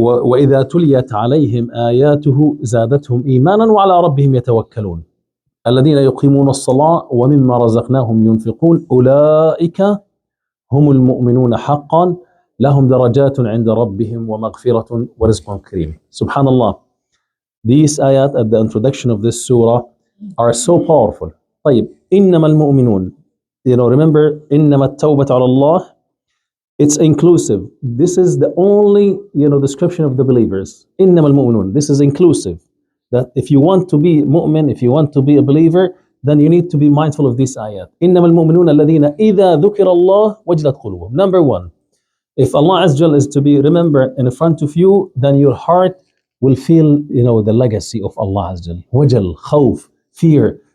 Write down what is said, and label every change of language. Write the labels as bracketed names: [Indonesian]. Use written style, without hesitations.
[Arabic] وإذا تليت عليهم آياته زادتهم إيمانا وعلى ربهم يتوكلون الذين يقيمون الصلاة ومما رزقناهم ينفقون أولئك هم المؤمنون حقا لهم درجات عند ربهم ومغفرة ورزق كريم. [English] Subhanallah, these ayat at the introduction of this surah are so powerful. [Arabic] طيب, إنما المؤمنون, [English] remember [Arabic] إنما التوبة على الله, [English] it's inclusive. This is the only description of the believers. [Arabic] إنما المؤمنون, [English] this is inclusive. That if you want to be mu'min, if you want to be a believer, then you need to be mindful of this ayat. [Arabic] إنما المؤمنون الذين إذا ذكر الله وجلت قلوبهم. [English] Number one, if Allah Azza wa Jal is to be remembered in front of you, then your heart will feel the legacy of Allah Azza wa Jal. Wajal, khawf, fear.